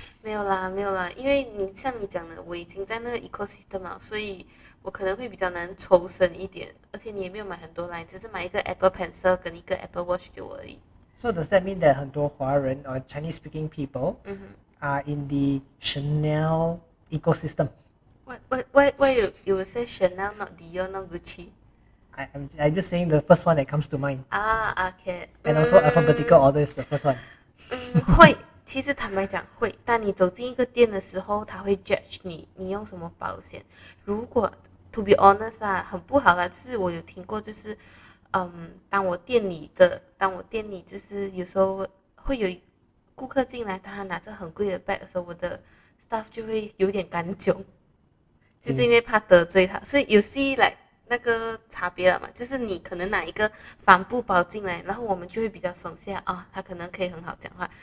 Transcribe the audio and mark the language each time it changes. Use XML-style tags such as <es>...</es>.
<zh>没有啦，因为像你讲的，我已经在那个 ecosystem 了，所以我可能会比较难抽身一点，而且你也没有买很多啦，你只是买一个 Apple Pencil 跟一个 Apple Watch 给我而已。</zh> <en>So does that mean that 很多华人 or Chinese speaking people are in the Chanel ecosystem? Why you would say Chanel, not Dior, not Gucci? I'm just saying the first one that comes to mind. OK， And also alphabetical order is the first one.</en> <zh>会，其实坦白讲会，当你走进一个店的时候，他会 judge 你用什么保险。如果 to be honest 啊，很不好啦，就是我有听过，就是当我店里就是有时候会有顾客进来，他拿着很贵的 bag 的时候，我的 staff 就会有点干囧，就是因为怕得罪他，所以有see like 那个差别了嘛，就是你可能拿一个帆布包进来，然后我们就会比较松懈啊，他可能可以很好讲话。</zh>